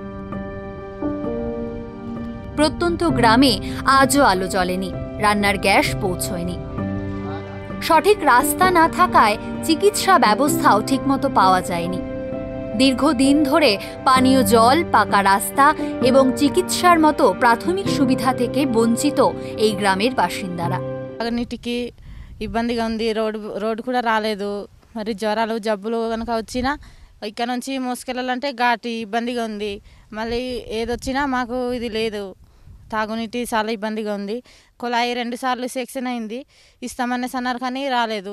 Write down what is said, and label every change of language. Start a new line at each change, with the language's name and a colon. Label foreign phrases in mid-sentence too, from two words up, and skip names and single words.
Bangla: প্রত্যন্ত গ্রামে আজও আলো জ্বলেনি, রান্নার গ্যাস পৌঁছয়নি। সঠিক রাস্তা না থাকায় চিকিৎসা ব্যবস্থাও ঠিকমতো পাওয়া যায়নি। দীর্ঘদিন ধরে পানীয় জল, পাকা রাস্তা এবং চিকিৎসার মতো প্রাথমিক সুবিধা থেকে বঞ্চিত এই গ্রামের বাসিন্দারা।
Telugu: నీటికి ఇబ్బందిగా ఉంది, రోడ్ కూడా రాలేదు. మరి జ్వరాలు జబ్బులు కనుక వచ్చినా ఇక్కడ నుంచి మోసుకెళ్ళాలంటే ఘాటి ఇబ్బందిగా ఉంది. మళ్ళీ ఏదొచ్చినా మాకు ఇది లేదు, తాగునీటి చాలా ఇబ్బందిగా ఉంది. కుళాయి 2 సార్లు సెక్షన్ అయింది, ఇస్తామనేసి అన్నారు కానీ రాలేదు.